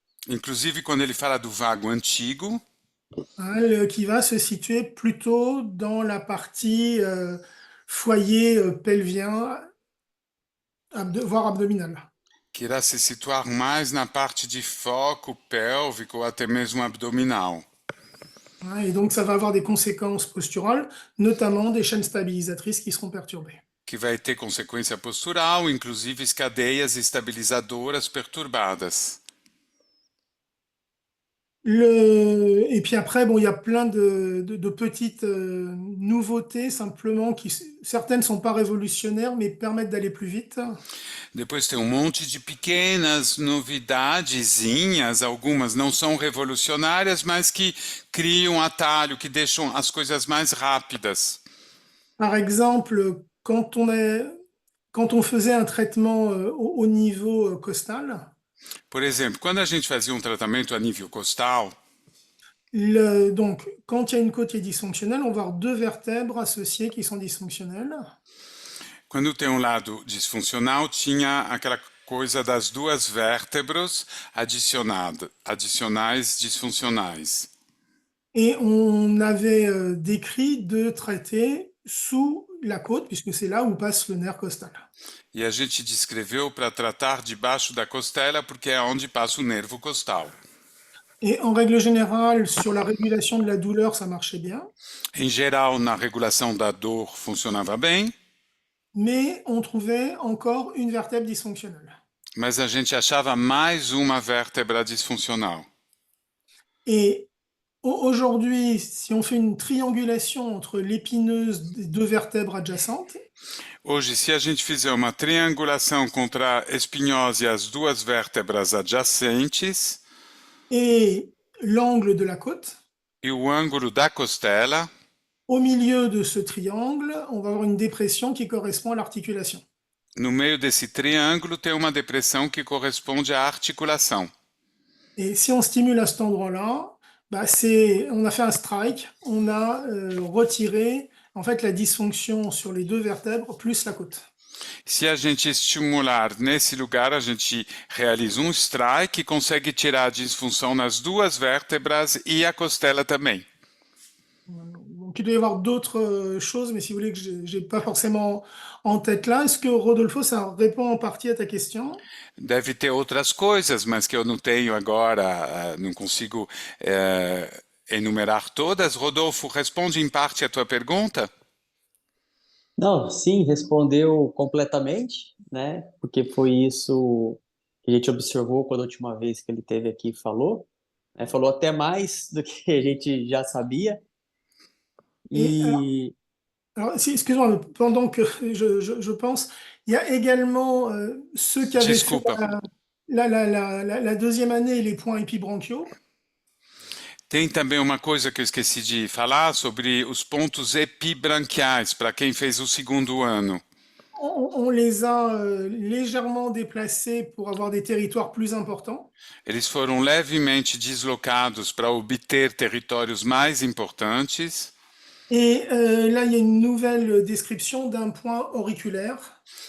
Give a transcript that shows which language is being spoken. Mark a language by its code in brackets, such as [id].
[pt] Inclusive quando ele fala do vago antigo, [fr] hein, qui va se situer plutôt dans la partie foyer pelvien, voire abdominal. [pt] que irá se situar mais na parte de foco pélvico ou até mesmo abdominal. [fr] Hein, et donc, ça va avoir des conséquences posturales, notamment des chaînes stabilisatrices qui seront perturbées. [pt] Que vai ter consequência postural, inclusive cadeias estabilizadoras perturbadas. [fr] Et puis après, bon, il y a plein de petites nouveautés, simplement, certaines ne sont pas révolutionnaires, mais permettent d'aller plus vite. [pt] Depois tem monte de pequenas novidadezinhas, algumas não são revolucionárias, mas que criam atalho, que deixam as coisas mais rápidas. [fr] Par exemple, quand on faisait un traitement au niveau costal, [pt] Por exemplo, quando a gente fazia um tratamento a nível costal, [fr] donc, quand il y a une côte qui est dysfonctionnelle, on va avoir deux vertèbres associées qui sont dysfonctionnelles. [pt] quando tem um lado disfuncional, tinha aquela coisa das duas vértebras adicionais disfuncionais. [fr] Et on avait décrit de traiter sous la côte, puisque c'est là où passe le nerf costal. [pt] E a gente descreveu para tratar debaixo da costela, porque é onde passa o nervo costal. [fr] Et en règle générale, sur la régulation de la douleur, ça marchait bien, [pt] Em geral, na regulação da dor funcionava bem, [fr] mais on trouvait encore une vertèbre dysfonctionnelle. [pt] mas a gente achava mais uma vértebra disfuncional. [fr] Et aujourd'hui, si on fait une triangulation entre l'épineuse des deux vertèbres adjacentes, [pt] Hoje, se a gente fizer uma triangulação contra a espinhose e as duas vértebras adjacentes [fr] et l'angle de la côte, [pt] e o ângulo da costela, [fr] au milieu de ce triangle, on va avoir une dépression qui correspond à l'articulation. [pt] no meio desse triângulo tem uma depressão que corresponde à articulação. [fr] Et si on stimule à cet endroit-là, bah on a fait un strike, on a retiré en fait la dysfonction sur les deux vertèbres plus la côte. [pt] Se a gente estimular nesse lugar, a gente realiza um strike e consegue tirar a disfunção nas duas vértebras e a costela também. [fr] Donc il doit y avoir d'autres choses, mais si vous voulez que j'ai pas forcément en tête là, est-ce que Rodolfo, ça répond en partie à ta question? [pt] Deve ter outras coisas, mas que eu não tenho agora, não consigo enumerar todas. Rodolfo, responde em parte a tua pergunta? Não, sim, respondeu completamente, né? Porque foi isso que a gente observou quando a última vez que ele esteve aqui e falou, né? Falou até mais do que a gente já sabia. [fr] Et [pt] E [fr] alors, excuse-moi, pendant que je pense, il y a également ceux qui avaient fait [pt] Desculpa. [fr] la deuxième année les points épibronchiaux. [pt] Tem também uma coisa que eu esqueci de falar sobre os pontos epibranquiais, para quem fez o segundo ano. [fr] On les a légèrement déplacés pour avoir des territoires plus importants. [pt] Eles foram levemente deslocados para obter territórios mais importantes. [fr] Et là, il y a une nouvelle description d'un point auriculaire.